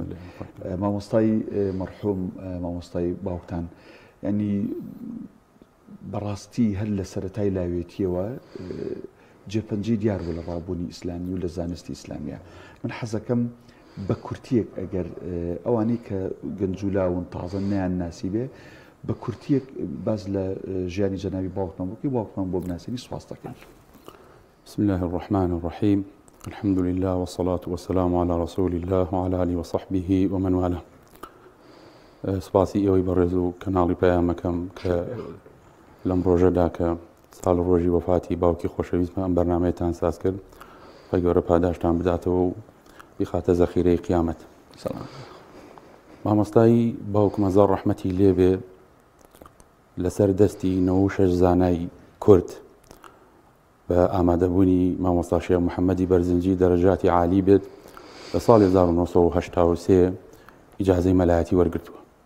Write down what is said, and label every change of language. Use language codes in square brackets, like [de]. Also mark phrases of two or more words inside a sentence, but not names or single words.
[ckb] مامۆستای مەرحوم مامۆستای باوکتان ینی بەڕاستی هەر لە سەرەتای لاوێتیەوە جێپەنجەی دیار بوو لە ڕابوونی ئیسلامی و لە زانستی ئیسلامیە. من حەزەکەم بە کورتیەک ئەگەر ئەوانەی کە گەنجولاون تازە نیان ناسی بێ بە کورتیەک باز لە ژیانی جەنابی باوکمان بووکی باوکمان بۆ بناسینی سوپاس دەکەین. [ar] بسم الله الرحمن الرحيم. الحمد لله والصلاة والسلام على رسول الله وعلى آله وصحبه ومن والاه. [ckb] سپاسی ئێوەی بەڕێز و کەناڵی پەیامەکەم کە لەم ڕۆژەدا کە ساڵ ڕۆژی وەفاتی باوکی خۆشەویستمە ئەم بەرنامەیەتان ساز کرد، خۆی گەورە پاداشتان بداتەوە و بیخاتە زەخیرەی قیامەت. مامۆستایی باوکم هەزار ڕەحمەتی لێبێ لەسەر دەستی 96 زانای کورد بە ئامادەبوونی مامۆستا شێخ محەممەدی بەرزنجی دەرەجاتی عالی بێت لە ساڵی 1983 ئیجازەی مەلایەتی وەرگرتووە.